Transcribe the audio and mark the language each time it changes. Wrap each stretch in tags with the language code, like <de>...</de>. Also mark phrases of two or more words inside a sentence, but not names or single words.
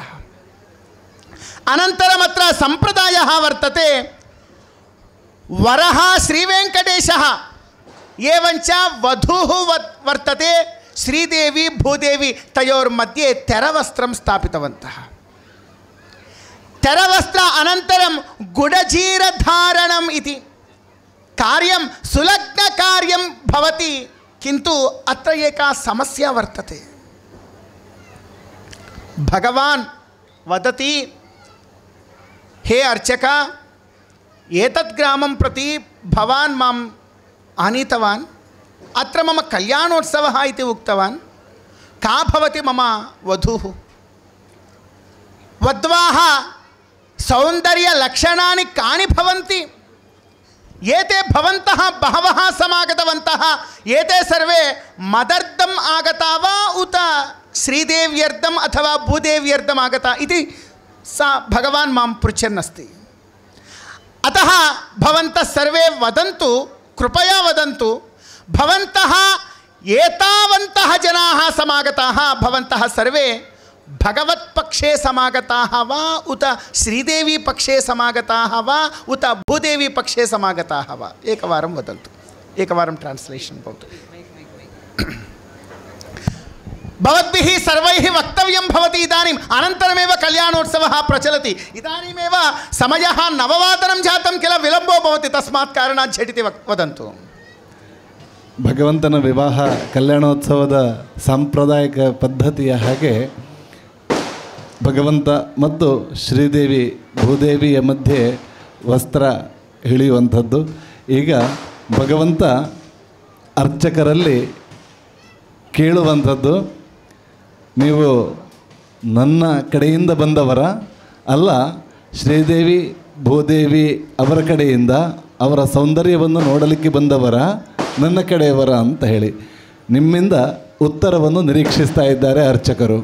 <sa>ಅನಂತರಮತ್ರ ಸಂಪ್ರದಾಯಃ ವರ್ತತೆ. ವರಃ ಶ್ರೀವೆಂಕಟೇಶಃ ಏವಂಚ ವಧೂಃ ವರ್ತತೆ. ಶ್ರೀದೇವಿ ಭೂದೇವಿ ತಯೋರ್मध्ये ತೆರವಸ್ತ್ರಂ ಸ್ಥಾಪಿತವಂತಃ. ತೆರವಸ್ತ್ರ ಅನಂತರಂ ಗುಡಜೀರಧಾರಣಂ ಇತಿ ಕಾರ್ಯಂ ಸುಲಗ್ನ ಕಾರ್ಯಂ ಭವತಿ. ಕಿಂತು ಅತ್ರ ಏಕಾ ಸಮಸ್ಯಾ ವರ್ತತೆ. ಭಗವಾನ್ ವದತಿ, ಹೇ ಅರ್ಚಕ, ಏತದ್ ಗ್ರಾಮಂ ಪ್ರತಿ ಭವಾನ್ ಮಾಂ ಆನೀತವಾನ್, ಅತ್ರ ಮಮ ಕಲ್ಯಾಣೋತ್ಸವಃ ಇತಿ ಉಕ್ತವಾನ್. ಕಾ ಭವತಿ ಮಮ ವಧೂಃ? ವಧ್ವಾಃ ಸೌಂದರ್ಯ ಲಕ್ಷಣಾನಿ ಕಾನಿ ಭವಂತಿ? ಏತೆ ಭವಂತಃ ಬಹವಃ ಸಮಾಗತವಂತಃ. ಏತೆ ಸರ್ವೇ ಮದರ್ಥಂ ಆಗತಾ ವಾ ಉತ ಶ್ರೀದೇವ್ಯರ್ಥಂ ಅಥವಾ ಭೂದೇವ್ಯರ್ಥಂ ಆಗತಾ ಇತಿ ಸ ಭಗವಾನ್ ಮಾಂ ಪೃಚ್ಛನ್ನಸ್ತಿ. ಅತಃ ಭವಂತಃ ಸರ್ವೇ ವದಂತು, ಕೃಪಯಾ ವದಂತು, ಭವಂತಃ ಏತಾವಂತಹ ಜನಾಃ ಸಮಾಗತಾಃ ಭವಂತಃ ಸರ್ವೇ ಭಗವತ್ ಪಕ್ಷೇ ಸಮಾಗತಾಃ ವಾ ಉತ ಶ್ರೀದೇವಿ ಪಕ್ಷೇ ಸಮಾಗತಾಃ ವಾ ಉತ ಭೂದೇವಿ ಪಕ್ಷೇ ಸಮಾಗತಾಃ ವಾ? ಏಕವಾರಂ ವದಂತು. ಏಕವಾರಂ ಟ್ರಾನ್ಸ್ಲೇಷನ್ ಭವತು. ಭವದ್ಭಿಃ ಸರ್ವೈಃ ವಕ್ತವ್ಯಂ ಭವತಿ. ಇದಾनीम् ಅನಂತರಮೇವ ಕಲ್ಯಾಣೋತ್ಸವः ಪ್ರಚಲತಿ. ಇದಾनीಮೇವ ಸಮಯः 9 ಜಾತಂ ಕಿಲ ವಿಳಂಬೋ ಭವತಿ. ತಸ್ಮಾತ್ ಕಾರಣಾತ್ ಝಟಿತಿ ವದಂತು.</sa> <kn>ಭಗವಂತನ ವಿವಾಹ ಕಲ್ಯಾಣೋತ್ಸವದ ಸಾಂಪ್ರದಾಯಿಕ ಪದ್ಧತಿಯ ಹಾಗೆ ಭಗವಂತ ಮತ್ತು ಶ್ರೀದೇವಿ ಭೂದೇವಿಯ ಮಧ್ಯೆ ವಸ್ತ್ರ ಹಿಡಿಯುವಂಥದ್ದು. ಈಗ ಭಗವಂತ ಅರ್ಚಕರಲ್ಲಿ ಕೇಳುವಂಥದ್ದು, ನೀವು ನನ್ನ ಕಡೆಯಿಂದ ಬಂದವರ ಅಲ್ಲ, ಶ್ರೀದೇವಿ ಭೂದೇವಿ ಅವರ ಕಡೆಯಿಂದ ಅವರ ಸೌಂದರ್ಯವನ್ನು ನೋಡಲಿಕ್ಕೆ ಬಂದವರ, ನನ್ನ ಕಡೆಯವರ ಅಂತ ಹೇಳಿ ನಿಮ್ಮಿಂದ ಉತ್ತರವನ್ನು ನಿರೀಕ್ಷಿಸ್ತಾ ಇದ್ದಾರೆ ಅರ್ಚಕರು.</kn>